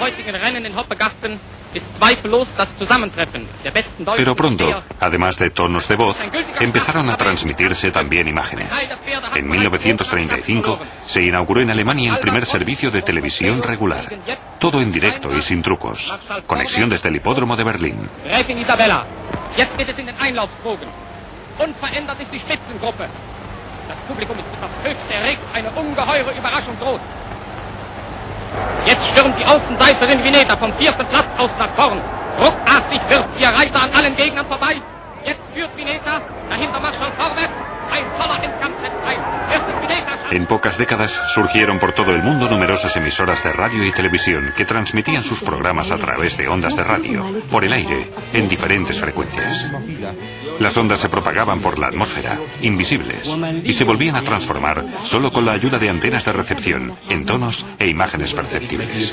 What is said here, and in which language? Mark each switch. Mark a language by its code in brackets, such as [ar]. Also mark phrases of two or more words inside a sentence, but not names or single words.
[es] Pero pronto, además de tonos de voz, empezaron a transmitirse también imágenes. En 1935 se inauguró en Alemania el primer servicio de televisión regular. Todo en directo y sin trucos. Conexión desde el hipódromo de Berlín. [de] Unverändert ist die Spitzengruppe. Das Publikum ist etwas höchst erregt. Eine ungeheure Überraschung droht. Jetzt stürmt die Außenseiterin Vineta vom 4. Platz aus nach vorn. Ruckartig wirft ihr Reiter an allen Gegnern vorbei. Jetzt führt Vineta. Dahinter Marschall vorwärts. Ein toller Endkampf setzt ein. Erstes Vineta. [es] En pocas décadas surgieron por todo el mundo numerosas emisoras de radio y televisión que transmitían sus programas a través de ondas de radio, por el aire, en diferentes frecuencias. Las ondas se propagaban por la atmósfera, invisibles, y se volvían a transformar solo con la ayuda de antenas de recepción, en tonos e imágenes perceptibles.